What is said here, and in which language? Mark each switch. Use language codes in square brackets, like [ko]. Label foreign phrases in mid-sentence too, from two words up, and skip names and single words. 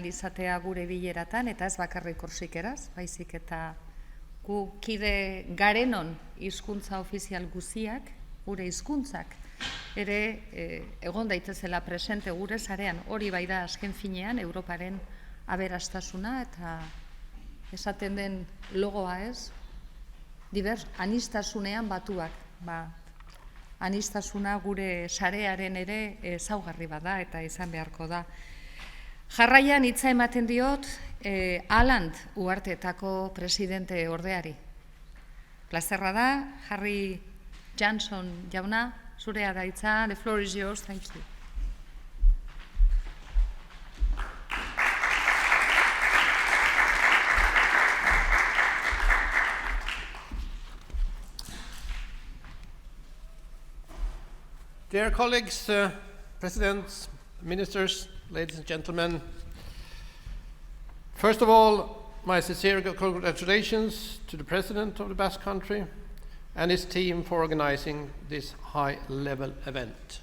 [eu] izatea gure bileratan, eta ez bakarrik korsikeraz, baizik eta gu kide garenon hizkuntza ofizial guziak, gure hizkuntzak, ere egon daitezela presente gure sarean, hori bai da azken finean Europaren aberastasuna, eta esaten den logoa ez, anistasunean batuak, anistasuna gure sarearen ere ezaugarri bada eta izan beharko da. Jarraian hitza ematen diot Aland uharteetako presidente ordeari. Plazerra da, Harry Johnson jauna, zurea da hitza, [en] the floor is yours, thank you. Dear colleagues, presidents, ministers, ladies and gentlemen, first of all, my sincere congratulations to the President of the Basque Country and his team for organizing this high-level event.